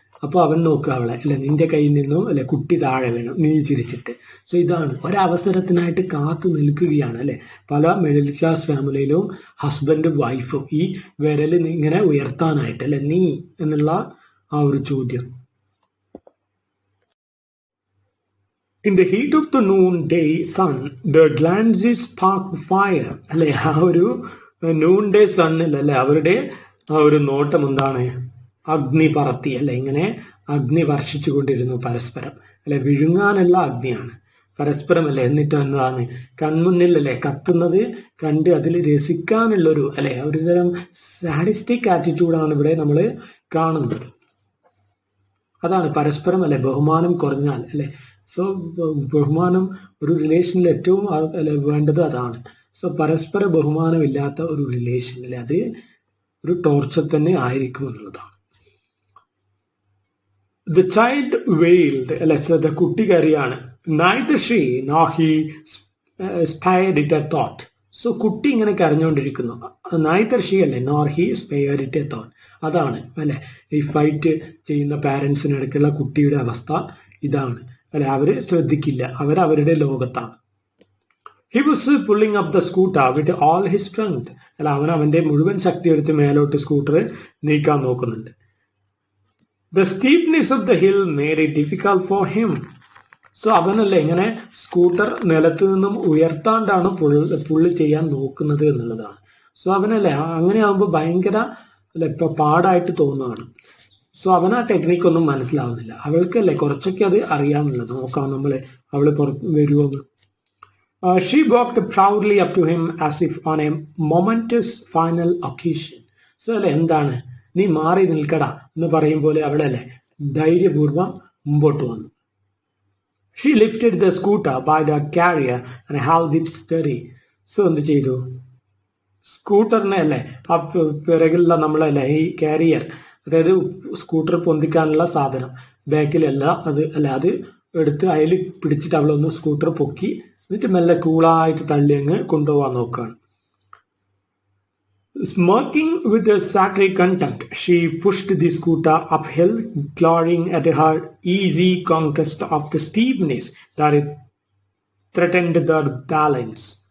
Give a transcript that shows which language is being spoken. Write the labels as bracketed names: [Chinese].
[Malayalam] അപ്പൊ അവൻ നോക്കുക അവളെ അല്ലെ നിന്റെ കയ്യിൽ നിന്നും അല്ലെ കുട്ടി താഴെ വീണു നീ ചിരിച്ചിട്ട്. സോ ഇതാണ് ഒരവസരത്തിനായിട്ട് കാത്തു നിൽക്കുകയാണ് അല്ലെ. പല മിഡിൽ ക്ലാസ് ഫാമിലിയിലും ഹസ്ബൻഡും വൈഫും ഈ വിരല് ഇങ്ങനെ ഉയർത്താനായിട്ട് അല്ലെ നീ എന്നുള്ള ആ ഒരു ചോദ്യം. [English] In the heat of the noonday sun, the glances sparked fire. [Malayalam] അല്ലെ ആ ഒരു noonday സണ്ണിൽ അല്ലെ അവരുടെ ആ ഒരു നോട്ടം എന്താണ്, അഗ്നി പറത്തി അല്ലെ ഇങ്ങനെ അഗ്നി വർഷിച്ചു കൊണ്ടിരുന്നു പരസ്പരം അല്ലെ. വിഴുങ്ങാനുള്ള അഗ്നിയാണ് പരസ്പരം അല്ലെ. എന്നിട്ട് എന്താണ് കൺമുന്നിൽ അല്ലെ കത്തുന്നത് കണ്ട് അതിൽ രസിക്കാനുള്ളൊരു അല്ലെ ഒരു തരം സാഡിസ്റ്റിക് ആറ്റിറ്റ്യൂഡാണ് ഇവിടെ നമ്മൾ കാണുന്നത്. അതാണ് പരസ്പരം അല്ലെ ബഹുമാനം കുറഞ്ഞാൽ അല്ലെ. സോ ബഹുമാനം ഒരു റിലേഷനിൽ ഏറ്റവും വേണ്ടത് അതാണ്. സോ പരസ്പര ബഹുമാനം ഇല്ലാത്ത ഒരു റിലേഷനിൽ അത് ഒരു ടോർച്ചർ തന്നെ ആയിരിക്കും എന്നുള്ളതാണ്. [English] The child wailed, [Malayalam] അല്ലെ കുട്ടി കരയാണ്. [English] Neither she nor he spared it a thought. [Malayalam] So കുട്ടി ഇങ്ങനെ കരഞ്ഞുകൊണ്ടിരിക്കുന്നു. [English] neither she അല്ലെ nor he spared it a thought. [Malayalam] അതാണ് അല്ലെ ഈ ഫൈറ്റ് ചെയ്യുന്ന പാരന്റ്സിനിടയ്ക്കുള്ള കുട്ടിയുടെ അവസ്ഥ ഇതാണ് അല്ലെ. അവര് ശ്രദ്ധിക്കില്ല, അവരുടെ ലോകത്താണ്. [English] He was pulling up the scooter with all his strength. [Malayalam] അല്ല അവന്റെ മുഴുവൻ ശക്തി എടുത്ത് മേലോട്ട് സ്കൂട്ടർ നീക്കാൻ നോക്കുന്നുണ്ട്. [English] The steepness of the hill made it difficult for him. [Malayalam] So അവനല്ലേ ഇങ്ങനെ സ്കൂട്ടർ നിലത്ത് നിന്നും ഉയർത്താണ്ടാണ് പുള്ളി ചെയ്യാൻ നോക്കുന്നത് എന്നുള്ളതാണ്. സോ അവനല്ലേ അങ്ങനെ ആകുമ്പോൾ ഭയങ്കര അല്ലെ ഇപ്പൊ പാടായിട്ട് തോന്നുകയാണ്. സോ അവന് ആ ടെക്നിക്ക് ഒന്നും മനസ്സിലാവുന്നില്ല. അവൾക്കല്ലേ കുറച്ചൊക്കെ അത് അറിയാമെന്നുള്ളത്. നോക്കാം നമ്മളെ അവള് പുറത്ത് വരുമോന്ന്. [English] She walked proudly up to him as if on a momentous final occasion. [Malayalam] So അല്ലെ എന്താണ് നീ മാറി നിൽക്കടാ എന്ന് പറയും പോലെ അവളല്ലേ ധൈര്യപൂർവ്വം മുമ്പോട്ട് വന്നു. [English] She lifted the scooter by the carrier and held it steady. [Malayalam] So എന്ത് ചെയ്തു? സ്കൂട്ടറിനെ അല്ലേ ആ പിറകിലുള്ള നമ്മളല്ലേ ഈ കാരിയർ, അതായത് സ്കൂട്ടർ പൊന്തിക്കാനുള്ള സാധനം ബാക്കിലല്ല അത് അല്ല അത് എടുത്ത് അതിൽ പിടിച്ചിട്ട് അവളൊന്ന് സ്കൂട്ടർ പൊക്കി എന്നിട്ട് മെല്ലെ കൂളായിട്ട് തള്ളി അങ്ങ് കൊണ്ടുപോകാൻ നോക്കുകയാണ്. [English] Smirking with a sacred contempt, she pushed the scooter uphill, glorying at her easy conquest of the steepness that it threatened their balance.